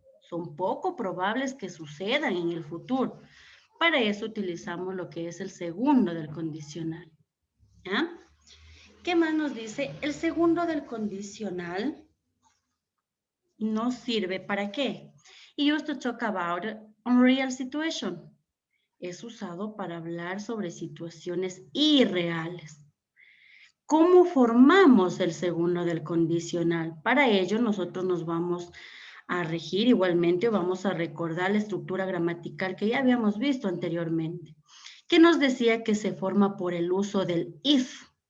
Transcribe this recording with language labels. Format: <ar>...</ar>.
<es>Son poco probables que sucedan en el futuro. Para eso utilizamos lo que es el segundo del condicional. ¿Ya? ¿Qué más nos dice? El segundo del condicional nos sirve para qué?</es> <en>Used to talk about unreal situation.</en> <es>Es usado para hablar sobre situaciones irreales. ¿Cómo formamos el segundo del condicional? Para ello nosotros nos vamos a regir igualmente, vamos a recordar la estructura gramatical que ya habíamos visto anteriormente, que nos decía que se forma por el uso del if.</es>